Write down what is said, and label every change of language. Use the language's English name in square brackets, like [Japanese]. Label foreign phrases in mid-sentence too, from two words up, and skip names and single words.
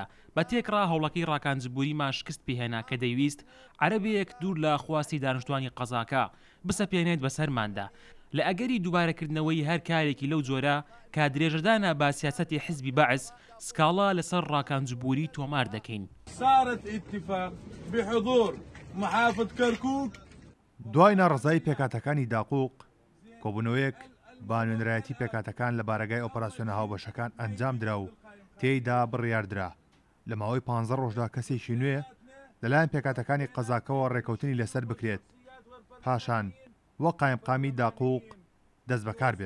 [Central Kurdish] بە تێکرا هەوڵەکەی ڕاکانجبووریمان شکست پێهێنا کە دەیویست عەرەبێک دوور لە خواستی دانیشتوانی قەزاکە بسەپێنێت بەسەرماندا. لە ئەگەری دووبارەکردنەوەی هەر کارێکی لەو جۆرە کە درێژەدانە با سیاسەتی حیزبی بەعس سکاڵا لەسەر ڕاکانجبووری تۆمار دەکەین. [Arabic] صارت اتفاق بحضور محافظ كركوك. [Central Kurdish] دوای ناڕزایی پێکاتەکانی داقوق کۆبوونەوەیەک با نوێنرایەتی پێکاتەکان لە بارگای ئۆپەراسیۆنە هاوبەشەکان ئەنجام درا و تێیدا بڕیاردرا لە ماوەی 15 ڕۆژدا کەسێکی نوێ لەلایەن پێکاتەکانی قەزاکەوە ڕێکەوتنی لەسەر بکرێت پاشان وە قایمقامی داقوق دەست بەکار بێت.